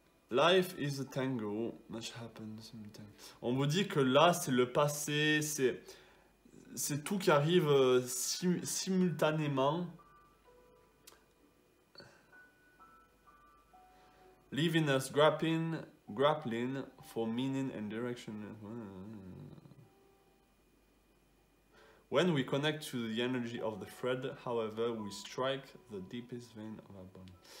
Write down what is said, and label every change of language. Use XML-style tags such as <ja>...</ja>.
<en>Life is a tango, much happens.</en> <fr>On vous dit que là, c'est le passé, c'est tout qui arrive simultanément.</fr> <en>Leaving us grappling for meaning and direction. When we connect to the energy of the thread, however, we strike the deepest vein of our body.</en>